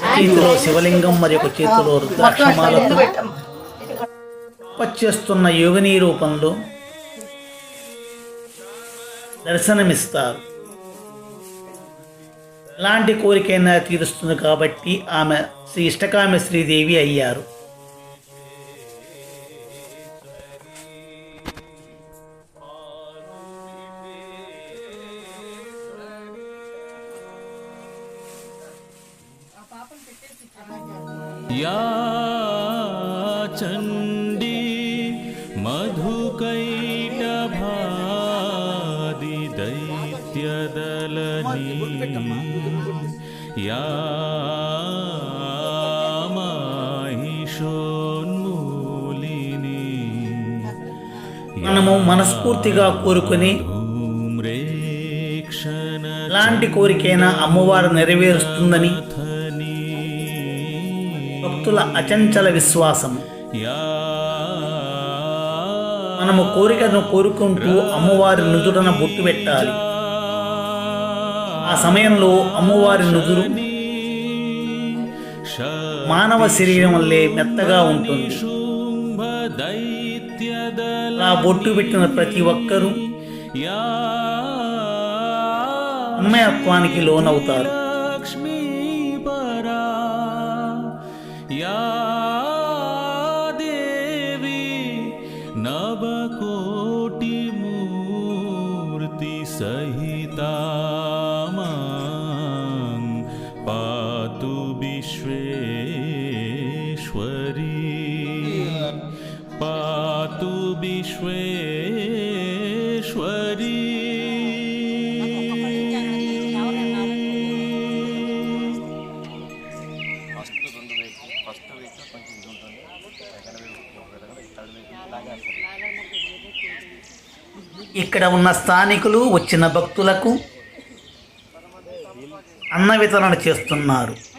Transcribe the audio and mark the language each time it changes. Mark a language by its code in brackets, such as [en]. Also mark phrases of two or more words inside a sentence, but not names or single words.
[te] చేతిలో శివలింగం మరి ఒక చేతిలో రుద్రాక్షమాలతో పచ్చేస్తున్న యోగిని రూపంలో దర్శనమిస్తారు. ఎలాంటి కోరికైనా తీరుస్తుంది కాబట్టి ఆమె శ్రీ ఇష్టకామ శ్రీదేవి అయ్యారు. [sa] या चण्डी मधुकैटभादिदैत्यदलनी या माहिषोन्मूलिनी [te] మనము మనస్ఫూర్తిగా కోరుకుని ఎలాంటి కోరికైనా అమ్మవారు నెరవేరుస్తుందని భక్తుల అచంచల విశ్వాసం. మనము కోరికను కోరుకుంటూ అమ్మవారి నుదురున బొట్టు పెట్టాలి. ఆ సమయంలో అమ్మవారి నుదురు మానవ శరీరం వల్లే మెత్తగా ఉంటుంది. ఆ బొట్టు పెట్టిన ప్రతి ఒక్కరూ అమ్మయత్వానికి లోనవుతారు. [sa] या देवी नवकोटिमूर्ति सहिता मां पातु विश्वेश्वरी, पातु विश्वेश्वरी. [te] ఇక్కడ ఉన్న స్థానికులు వచ్చిన భక్తులకు అన్న వితరణ చేస్తున్నారు.